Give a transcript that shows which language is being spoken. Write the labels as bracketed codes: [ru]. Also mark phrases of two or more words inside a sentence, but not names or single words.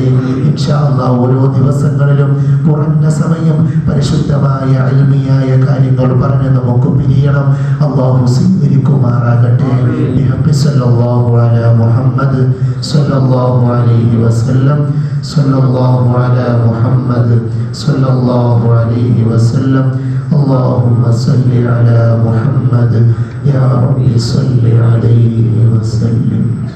[ar] إن شاء الله [ml] ഓരോ ദിവസങ്ങളിലും കുറഞ്ഞ സമയം പരിശുദ്ധമായ ഇൽമിയായ കാര്യങ്ങൾ പറഞ്ഞ് നമുക്ക് പിരിയണം. അല്ലാഹു സ്വീകരിക്കുമാറാകട്ടെ. [ar] بحق صلى الله على محمد صلى الله عليه وسلم صلى الله على محمد صلى الله عليه وسلم. اللهم صل على محمد يا رب صل عليه وسلم.